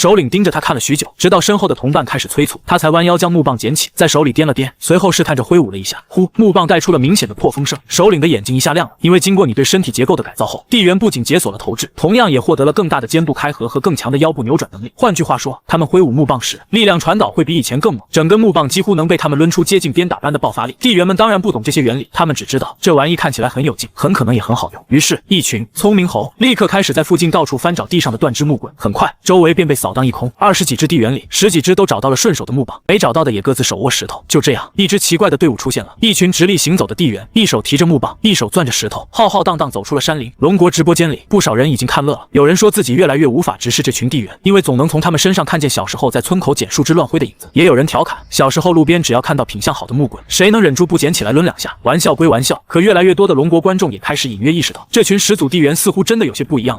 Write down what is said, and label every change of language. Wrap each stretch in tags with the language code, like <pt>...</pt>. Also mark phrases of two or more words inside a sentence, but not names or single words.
<zh>首領盯着他看了許久，直到身後的同伴開始催促，他才彎腰將木棒撿起，在手裡掂了掂，隨後試探着揮舞了一下，呼，木棒帶出了明顯的破風聲。首領的眼睛一下亮了，因為經過你對身體結構的改造後，地猿不僅解鎖了頭質，同樣也獲得了更大的肩部開合和更強的腰部扭轉能力。換句話說，他們揮舞木棒時，力量傳導會比以前更猛，整根木棒幾乎能被他們掄出接近鞭打般的爆發力。地猿們當然不懂這些原理，他們只知道這玩意看起來很有勁，很可能也很好用。於是，一群聰明猴立刻開始在附近到處翻找地上的斷枝木棍，很快，周圍便被掃蕩一空。20幾隻地猿裡，10幾隻都找到了順手的木棒，沒找到的也各自手握石頭。就這樣，一支奇怪的隊伍出現了，一群直立行走的地猿，一手提着木棒，一手攥着石頭，浩浩蕩蕩走出了山林。龍國直播間裡，不少人已經看樂了。有人說自己越來越无法直視這群地猿，因為總能從他們身上看見小時候在村口撿樹枝亂揮的影子。也有人調侃，小時候路邊只要看到品相好的木棍，誰能忍住不撿起來掄2下？玩笑歸玩笑，可越來越多的龍國觀眾也開始隱約意識到，這群始祖地猿似乎真的有些不一樣了。</zh>